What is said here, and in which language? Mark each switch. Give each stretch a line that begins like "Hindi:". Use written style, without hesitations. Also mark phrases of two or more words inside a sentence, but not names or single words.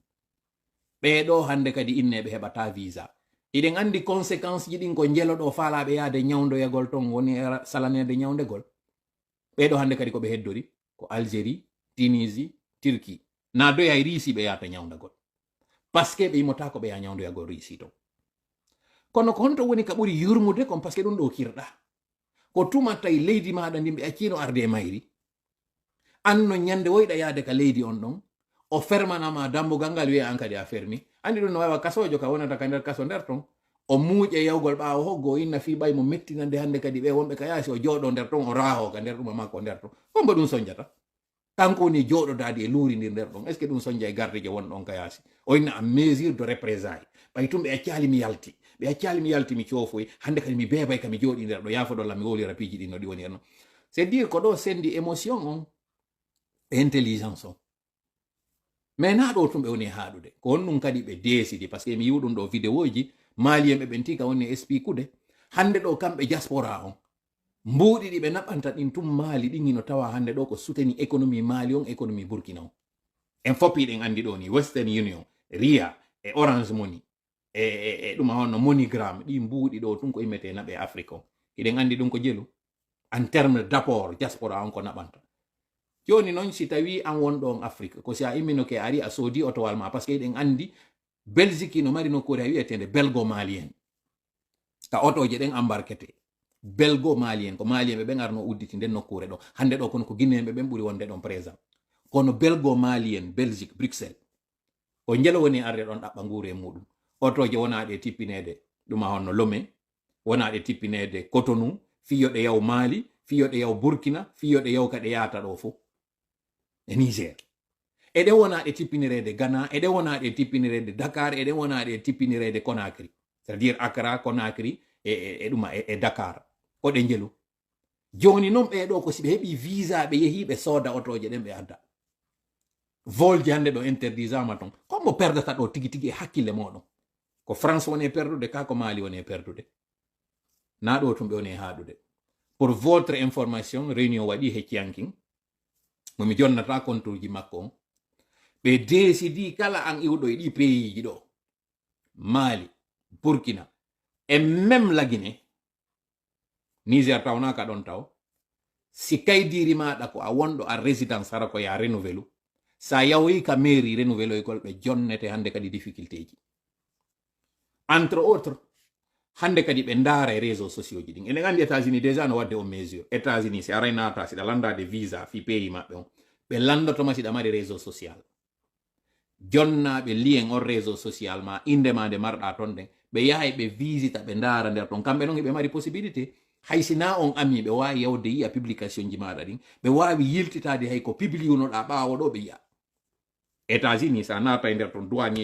Fula: ɓeɗo hande kadi inneɓe heɓata visa iɗen andi conséquence ji ɗin ko jeloɗo faalaɓe yaade ñawdoyagol ton woni salanede ñawdegol ɓeɗo hande kadi koɓe heddori ko Algérie Tunisie Turquie na doya Risi ɓe yata ñawdagol
French: par ce que
Fula: ɓe yimota ko ɓe ya ñawdoyagol Risi ton kono ko honto woni ka ɓuri yurmude kon
French: par ce que
Fula: ɗum ɗo kirɗa ko tumata e leydi maɗa ndin ɓe accino arde e mayri anno ñande woyɗa yaade ka leydi on ɗon o fermanama dambugal ngal wiya an kadi a fermi andi ɗum no wawa kasojo ka wonata ka nder kaso nder ton o muuƴe yawgol ɓaawo hoggo o inna fi ɓay mo mettinande hande kadi ɓe wonɓe ka yaasi o jooɗo nder ton o raaho ka nder ɗuma makko nder ton hombo ɗum soñjata kanko woni jooɗodadi e luuridir nder ɗon
French: est ce que
Fula: ɗum soñja e garde je wonɗon ka yaasi o inna
French: a mesure de représailles
Fula: ɓay tum ɓe accali mi yalti ɓe accali mi yalti mi coofoy hande kadi mi beebay ka mi jooɗi nder ɗo yafoɗolla mi wolira piiji ɗin no ɗi woni henno
French: c'est dire
Fula: ko ɗo sendi émotion on intelligence on mais na ɗo tum ɓe woni haaɗude ko on ɗum kadi ɓe deesidi
French: par ce que
Fula: mi yiw ɗum ɗo vidéo ji malien ɓe ɓen tika woni expliquude hande ɗo kamɓe diaspora on mbuuɗi ɗi ɓe naɓanta ɗin tum maali ɗin no tawa hande ɗo ko souteni économie maali on économie burkina on en foppi ɗen andi ɗo ni Western Union ria e Orange Money e ɗuma honno MoneyGram ɗi mbuuɗi ɗo tum ko immete naɓe Afrique on iɗen andi ɗum ko jelu
French: en terme d' apport diaspora
Fula: on ko naɓanta joni noon si tawi an wonɗo on Afrique ko si a imminoke ari a soodi otowal ma
French: par ce que
Fula: eɗen andi Belgique no mari nokkure a wiyetede belgo malien ka otoje ɗen embarquete belgo malien ko malien ɓe ɓen arno udditi nden nokkure ɗo hande ɗo kono ko guinéen ɓen ɓuuri wonde ɗon présent kono belgo malien Belgique Bruxelles ko jelo woni arde ɗon ɗaɓɓa nguure e muɗum otoje wonaɗe tippinede ɗuma honno Lomé wonaɗe tippinede Cotonou fiyoɗe yaw Mali fiyoɗe yaw Burkina fiyoɗe yaw kaɗe yata ɗo fof e Niger eɗen wonaɗe tippinirede Ghana eɗen wonaɗe tippinirede Dakar eɗen wonaɗe tippinirede Conakry
French: c'est à dire
Fula: Accra Conakry e ɗuma e Dakar koɗe jelu joni noon ɓeɗo ko si ɓe heeɓi visa ɓe yeehi ɓe sooda otoje ɗen ɓe adda volje hande ɗo interdisama ton kommo perdata ɗo tigi tigi e hakkille moɗon ko France woni e perdude ka ko Mali woni e perdude na ɗo tum ɓe woni e haaɗude
French: pour votre information réunion
Fula: waɗi hecciyankin momi jonnata contour ji makko on ɓe décidi kala an iwɗo e ɗi pays ji ɗo Mali Burkina
French: et même la
Fula: Guinée Niger tawnaka ɗon taw si kaydiri maɗa ko a wonɗo a résidence hara ko ya renouvelu sa yawoyi ka mairie renouvelu e gol ɓe jonnete hande kadi difficulté ji
French: entre autres
Fula: hande kadi ɓe ndaara e
French: réseau sociaux
Fula: ji ɗin enen andi États-Unis déjà no wadde o mesure États-Unis si aray nata siɗa landade visa fi pays maɓɓe on ɓe landotoma siɗa mari
French: réseau social
Fula: jonnaɓe lien on
French: réseau social
Fula: ma indema nde marɗa ton ɗen ɓe yahay ɓe visita ɓe ndaara nder ton kamɓe noon heɓe mari possibilité haysina on ami ɓe wawi yawde yiya publication ji maɗa ɗin ɓe wawi yiltitade hay ko publiunoɗa ɓawo ɗo ɓe yiya États-Unis sa nata e nder ton douanier